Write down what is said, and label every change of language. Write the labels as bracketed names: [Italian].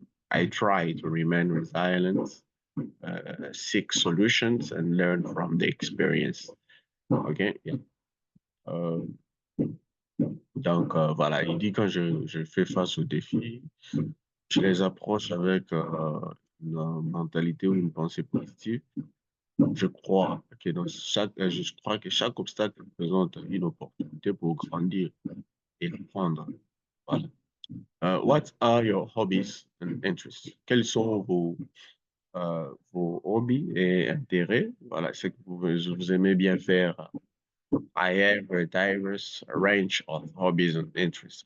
[English] I try to remain resilient, seek solutions, and learn from the experience. Okay, yeah. [French] Donc voilà, il dit quand je fais face aux défis, je les approche avec une mentalité ou une pensée positive. Je crois que je crois que chaque obstacle présente une opportunité pour grandir et apprendre. Voilà. [English] What are your hobbies and interests? [French] Quels sont vos hobbies et intérêts? Voilà, ce que vous aimez bien faire. [English] I have a diverse range of hobbies and interests.